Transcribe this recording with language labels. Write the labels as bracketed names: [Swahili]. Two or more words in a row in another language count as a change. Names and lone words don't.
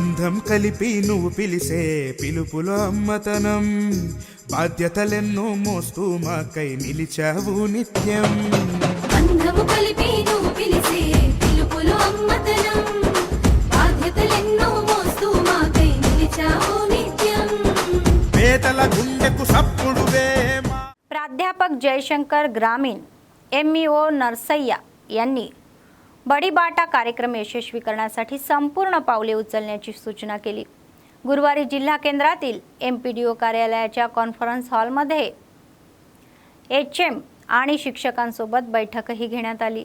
[Telugu] అందం కలిపి నువ్వు పిలిసే పిలుపులో అమ్మతనం, బాధ్యతలెన్నో మోస్తూ మాకై నిలిచావు నిత్యం. అందము కలిపి నువ్వు పిలిసే పిలుపులో అమ్మతనం, బాధ్యతలెన్నో మోస్తూ మాకై నిలిచావు నిత్యం. పేదల గుండెకు సప్పుడువే [Marathi] प्राध्यापक जयशंकर ग्रामीण MEO नरसय्या यांनी बडीबाटा कार्यक्रम यशस्वी करण्यासाठी संपूर्ण पावले उचलण्याची सूचना केली. गुरुवारी जिल्हा केंद्रातील MPDO कार्यालयाच्या [English] conference hallमध्ये [Marathi] HM आणि शिक्षकांसोबत बैठकही घेण्यात आली.